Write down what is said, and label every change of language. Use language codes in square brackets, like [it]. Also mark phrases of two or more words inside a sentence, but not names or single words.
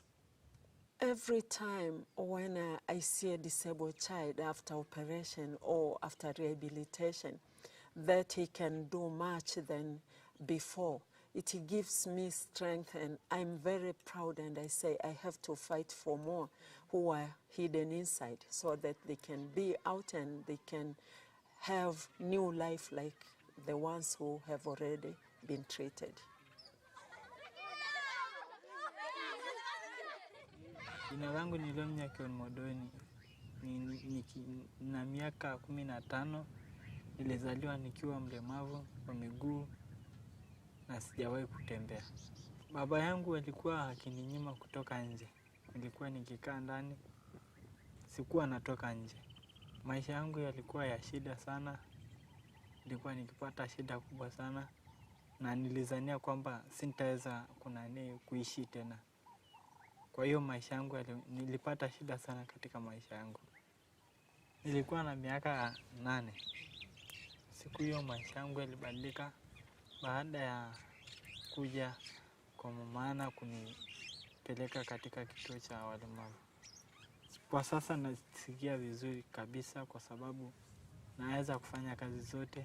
[en] Every time when I see a disabled child after operation or after rehabilitation, that he can do much than before, it gives me strength, and I'm very proud, and I say I have to fight for more who are hidden inside so that they can be out and they can have new life like the ones who have already been treated. [sw] Jina langu ni Lomnya Modoni. Na miaka 15, nilizaliwa nikiwa mlemavu wa miguu na sijawahi kutembea. Baba yangu alikuwa akininyima kutoka nje. Nilikuwa nikikaa ndani, sikuwa natoka nje. Maisha yangu yalikuwa ya shida sana. Nilikuwa nikipata shida kubwa sana na nilizania kwamba sintaweza kuishi tena. Kwa hiyo maisha yangu nilipata shida sana katika maisha yangu. Nilikuwa na miaka 8. Siku hiyo maisha yangu yalibadilika baada ya kuja kwa mama kunipeleka katika kituo cha walemavu. Kwa sasa nasikia vizuri kabisa kwa sababu naweza kufanya kazi zote.